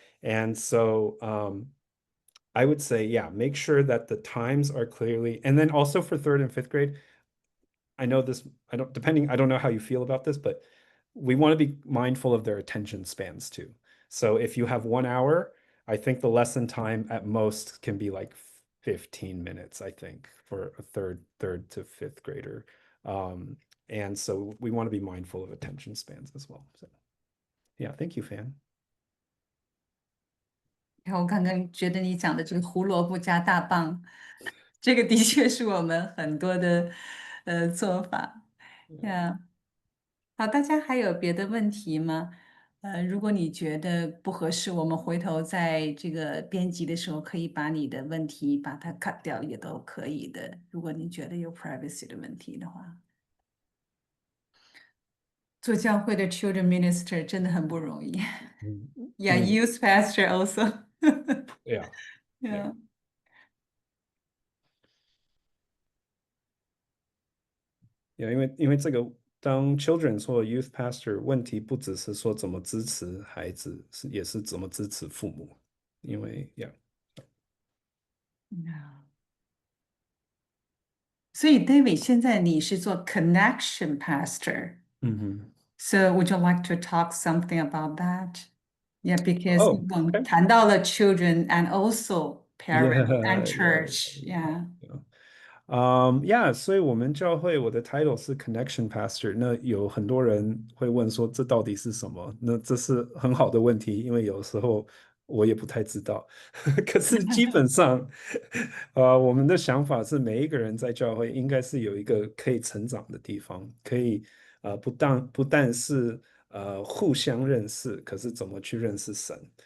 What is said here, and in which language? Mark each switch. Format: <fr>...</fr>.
<en>And so I would say, yeah, make sure that the times are clearly, and then also for 3rd and 5th grade, I know this, I don't know how you feel about this, but we want to be mindful of their attention spans too. So if you have 1 hour, I think the lesson time at most can be like 15 minutes, I think, for a third to 5th grader. And so we want to be mindful of attention spans as well. So yeah, thank you, Fan.</en> <zh>然后我刚刚觉得你讲的这个胡萝卜加大棒这个的确是我们很多的做法。呀，好，大家还有别的问题吗？如果你觉得不合适，我们回头在这个编辑的时候可以把你的问题把它 cut 掉，也都可以的。如果你觉得有 privacy 的问题的话，做教会的 children minister 真的很不容易。</zh> <en>Yeah, youth pastor also. Yeah. Yeah.</en> <zh>因为这个当 children 或 youth pastor 问题不只是说怎么支持孩子，也是怎么支持父母。因为</zh> <en>No.</en> <zh>所以 David 现在你是做 connection pastor. 嗯哼。</zh> <en>So would you like to talk something about that? Yeah, because Oh,</en> <zh>我们</zh> <en>okay.</en> <zh>谈到了</zh> <en>children and also parents and Yeah, church. Yeah.</en> <zh>yeah, 所以我们教会我的 title 是 Connection Pastor。那有很多人会问说这到底是什么？那这是很好的问题，因为有时候我也不太知道。可是基本上，我们的想法是每一个人在教会应该是有一个可以成长的地方，可以不但是互相认识，可是怎么去认识神。</zh>